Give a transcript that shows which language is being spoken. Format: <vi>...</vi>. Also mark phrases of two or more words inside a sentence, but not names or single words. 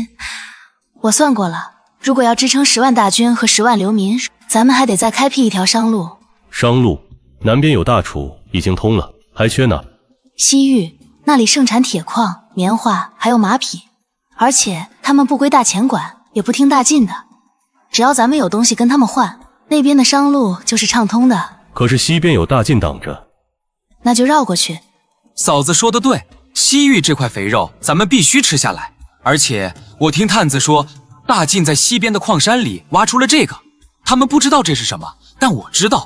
<zh>我算過了，如果要支撐10萬大軍和10萬流民，咱們還得再開闢一條商路。商路？南邊有大楚，已經通了，還缺哪？西域那裡盛產鐵礦、棉花，還有馬匹，而且他們不歸大錢管，也不聽大進的。只要咱們有東西跟他們換，那邊的商路就是暢通的。可是西邊有大晉擋着，那就繞過去。嫂子說的對，西域這塊肥肉咱們必須吃下來。而且我聽探子說，大晉在西邊的礦山裡挖出了這個，他們不知道這是什麼，但我知道。</zh>